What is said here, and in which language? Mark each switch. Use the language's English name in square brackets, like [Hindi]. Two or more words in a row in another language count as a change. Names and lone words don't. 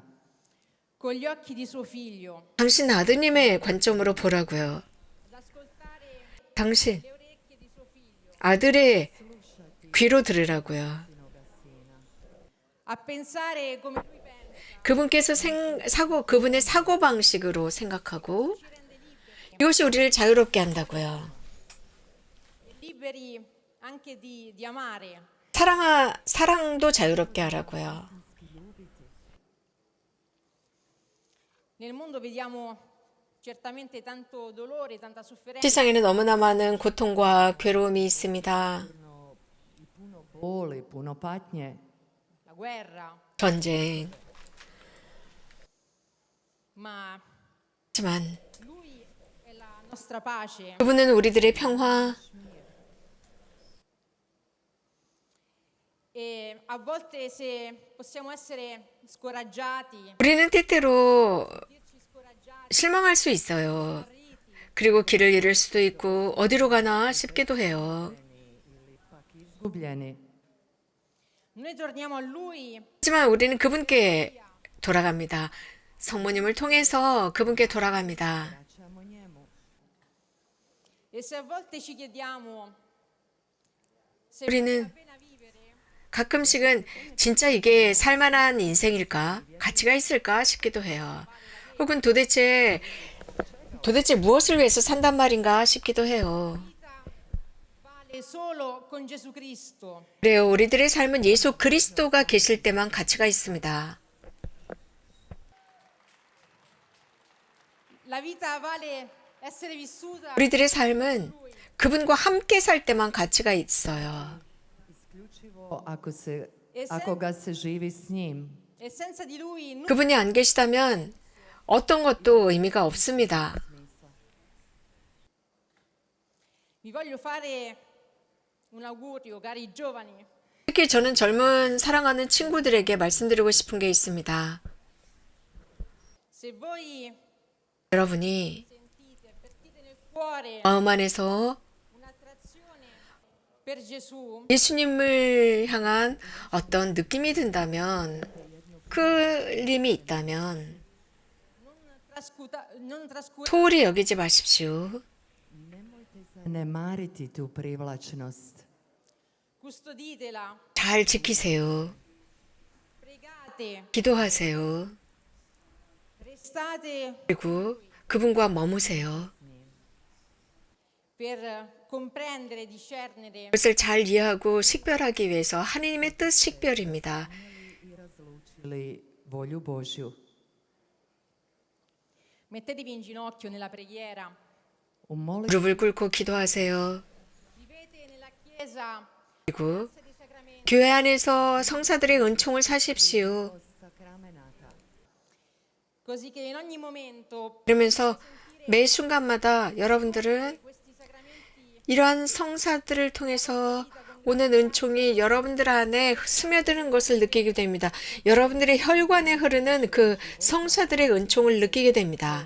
[Italian] con gli occhi di suo figlio, [Korean] 당신 아드님의 관점으로 보라고요. [Italian] ad ascoltare [Korean] 당신 [Italian] le orecchie di suo figlio, [Korean] 아들의 귀로 들으라고요. [Italian] a pensare come lui pensa, [Korean] 그분께서 그분의 사고 방식으로 생각하고 이것이 우리를 자유롭게 한다고요. [Italian] liberi anche di amare. [Korean] 사랑도 자유롭게 하라고요. [Italian] Nel mondo vediamo certamente tanto dolore, tanta sofferenza, [Korean] 세상에는 너무나 많은 고통과 괴로움이 있습니다. [Croatian] I puno boli, puno patnje. [Italian] la guerra, [Korean] 전쟁. [Italian] ma [Korean] 하지만 [Italian] lui è la nostra pace. [Korean] 그분은 우리들의 평화, [Italian] E a volte se possiamo essere scoraggiati, [Korean] 우리는 때때로 [Italian] dirci scoraggiati, [Korean] 실망할 수 있어요. 그리고 길을 잃을 수도 있고 어디로 가나 싶기도 해요. [Croatian] Izgubljeni. [Italian] noi torniamo a lui [Korean] 하지만 우리는 그분께 돌아갑니다. 성모님을 통해서 그분께 돌아갑니다. [Croatian] Vraćamo njemu. [Italian] e se a volte ci chiediamo se [Korean] 우리는 [Italian] vale la pena vivere, [Korean] 가끔씩은 진짜 이게 살만한 인생일까? 가치가 있을까 싶기도 해요. 혹은 도대체 무엇을 위해서 산단 말인가 싶기도 해요. [Italian] vale solo con Gesù Cristo. [Korean] 그래요. 우리들의 삶은 예수 그리스도가 계실 때만 가치가 있습니다. [Italian] La vita vale essere vissuta [Korean] 우리들의 삶은 그분과 함께 살 때만 가치가 있어요. [Croatian] Isključivo ako ga se živi s njim. [Italian] e senza di lui nulla. [Korean] 그분이 안 계시다면 어떤 것도 의미가 없습니다. [Italian] Vi voglio fare un augurio, cari giovani. [Korean] 특히 저는 젊은 사랑하는 친구들에게 말씀드리고 싶은 게 있습니다. [Italian] Se voi [Korean] 여러분이 [Italian] sentite cuore [Korean] 마음 안에서 [Italian] un'attrazione per Gesù, [Korean] 예수님을 향한 어떤 느낌이 든다면, 끌림이 있다면 [Italian] non trascurare [Korean] 소홀히 여기지 마십시오. [Croatian] Zanemariti tu privlačnost. [Italian] custoditela, [Korean] 잘 지키세요. [Italian] pregate, [Korean] 기도하세요. [Italian] restate [Korean] 그리고 그분과 머무세요. [Italian] per comprendere, discernere [Korean] 그것을 잘 이해하고 식별하기 위해서 하나님의 뜻 식별입니다. [Croatian] I razlučili volju Božju. [Italian] mettetevi in ginocchio nella preghiera, [Croatian] U molitvi [Korean] 무릎을 꿇고 기도하세요. [Italian] vivete nella chiesa [Korean] 그리고 [Italian] dei sacramenti, [Korean] 교회 안에서 성사들의 은총을 사십시오. [Croatian] sakramenata. [Italian] così che in ogni momento [Korean] 그러면서 매 순간마다 여러분들은 [Italian] questi sacramenti [Korean] 이러한 성사들을 통해서 오는 은총이 여러분들 안에 스며드는 것을 느끼게 됩니다. 여러분들의 혈관에 흐르는 그 성사들의 은총을 느끼게 됩니다.